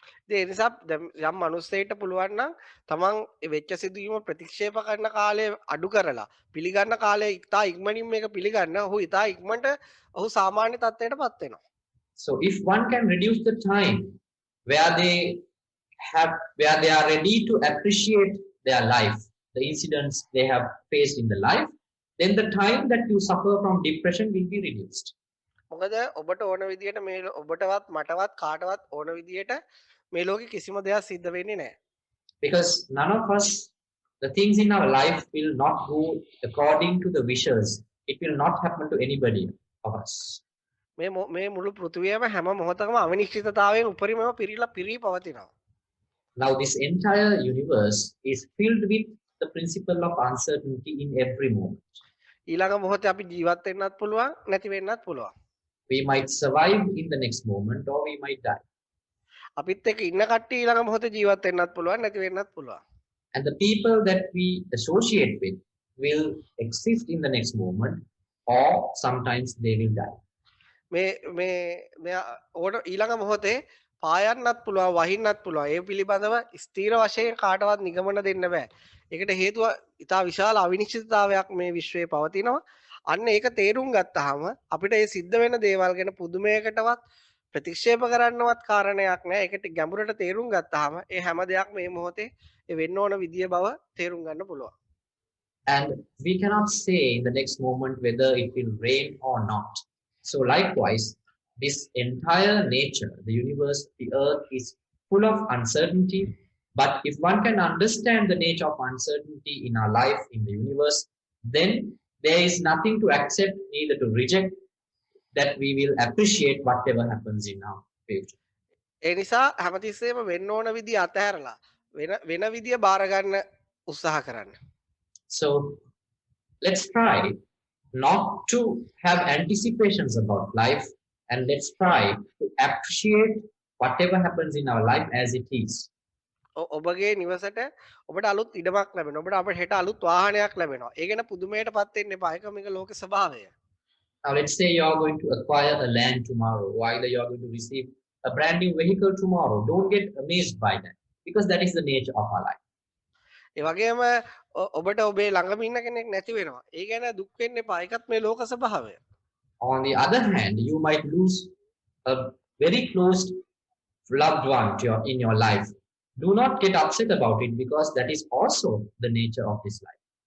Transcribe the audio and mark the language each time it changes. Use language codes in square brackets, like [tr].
[si] ඒ නිසා යම් මනුස්සයෙක්ට පුළුවන් නම් තමන් වෙච්ච සිදුවීම ප්‍රතික්ෂේප කරන කාලය අඩු කරලා පිළිගන්න කාලය ඉතා ඉක්මනින් මේක පිළිගන්න ඔහු ඉතා ඉක්මනට ඔහු සාමාන්‍ය තත්ත්වයට පත් වෙනවා. [en] So if one can reduce the time where they are ready to appreciate their life, the incidents they have faced in the life, then the time that you suffer from depression will be reduced. [si] මොකද ඔබට ඕන විදියට මේ ඔබටවත් මටවත් කාටවත් ඕන විදියට මේ ලෝකෙ කිසිම දෙයක් සිද්ධ වෙන්නේ නැහැ. [en] Because none of us, the things in our life will not go according to the wishes. It will not happen to anybody of us. [si] මේ මුළු පෘථිවියම හැම මොහොතකම අවිනිශ්චිතතාවයෙන් උපරිමව පිරී පවතිනවා. [en] Now this entire universe is filled with the principle of uncertainty in every moment. [si] ඊළඟ මොහොතේ අපි ජීවත් වෙන්නත් පුළුවන් නැති වෙන්නත් පුළුවන්. [en] We might survive in the next moment or we might die. [si] අපිත් එක්ක ඉන්න කට්ටිය ඊළඟ මොහොතේ ජීවත් වෙන්නත් පුළුවන් නැති වෙන්නත් පුළුවන්. [en] And the people that we associate with will exist in the next moment or sometimes they will die. [si] මේ ඊළඟ මොහොතේ පායන්නත් පුළුවන් වහින්නත් පුළුවන්. ඒ පිළිබඳව ස්ථීර වශයෙන් කාටවත් නිගමන දෙන්න බෑ. ඒකට හේතුව ඉතා විශාල අවිනිශ්චිතතාවයක් මේ විශ්වයේ පවතිනවා. අන්න ඒක තේරුම් ගත්තාම අපිට මේ සිද්ධ වෙන දේවල් ගැන පුදුමයකටවත් ප්‍රතික්ෂේප කරන්නවත් කාරණයක් නැහැ. ඒකට ගැඹුරට තේරුම් ගත්තාම ඒ හැම දෙයක්ම මේ මොහොතේ ඒ වෙන්න ඕන විදිය බව තේරුම් ගන්න පුළුවන්. [en] And we cannot say in the next moment whether it will rain or not. So likewise, this entire nature, the universe, the earth is full of uncertainty. But if one can understand the nature of uncertainty in our life, in the universe, then there is nothing to accept, neither to reject, that we will appreciate whatever happens in our future. [si] ඒ නිසා හැමතිස්සෙම වෙන්න ඕන විදිය අතහැරලා වෙන විදිය බාර ගන්න උත්සාහ කරන්න. [en] So let's try not to have anticipations about life, and let's try to appreciate whatever happens in our life as it is. [si] ඔබගේ නිවසට ඔබට අලුත් ඉඩමක් ලැබෙනවා. ඔබට අපිට හෙට අලුත් වාහනයක් ලැබෙනවා. ඒ ගැන පුදුමයටපත් වෙන්න එපා. ඒක මේක ලෝක ස්වභාවය. [en] Now let's say you are going to acquire a land tomorrow, or either you are going to receive a brand new vehicle tomorrow. Don't get amazed by that, because that is the nature of our life. [si] ඒ වගේම ඔබට ඔබේ ළඟම ඉන්න කෙනෙක් නැති වෙනවා. ඒ ගැන දුක් වෙන්න එපා. ඒකත් මේ ලෝක ස්වභාවය. [en] On the other hand, you might lose a very close loved one in your life. do not get upset about it, because that is also the nature of this life.